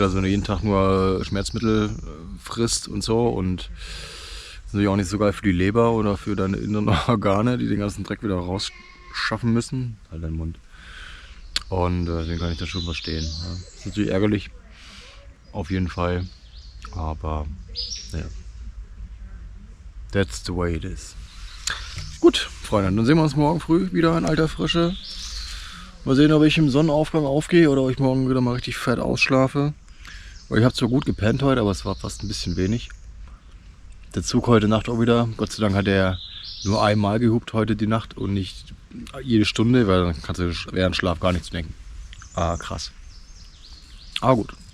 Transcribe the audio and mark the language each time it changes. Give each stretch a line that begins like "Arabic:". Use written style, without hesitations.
German: Also wenn du jeden Tag nur Schmerzmittel frisst und so und das ist natürlich auch nicht so geil für die Leber oder für deine inneren Organe, die den ganzen Dreck wieder rausschaffen müssen. Halt deinen Mund. Und den kann ich dann schon verstehen. Ja. Das ist natürlich ärgerlich, auf jeden Fall. Aber ja,
English: that's the way it is.
German: Gut, Freunde, dann sehen wir uns morgen früh wieder in alter Frische. Mal sehen, ob ich im Sonnenaufgang aufgehe oder ob ich morgen wieder mal richtig fett ausschlafe. Weil ich habe zwar gut gepennt heute, aber es war fast ein bisschen wenig. Der Zug heute Nacht auch wieder. Gott sei Dank hat er nur einmal gehupt heute die Nacht und nicht jede Stunde, weil dann kannst du während Schlaf gar nichts denken. Ah, krass. Aber gut.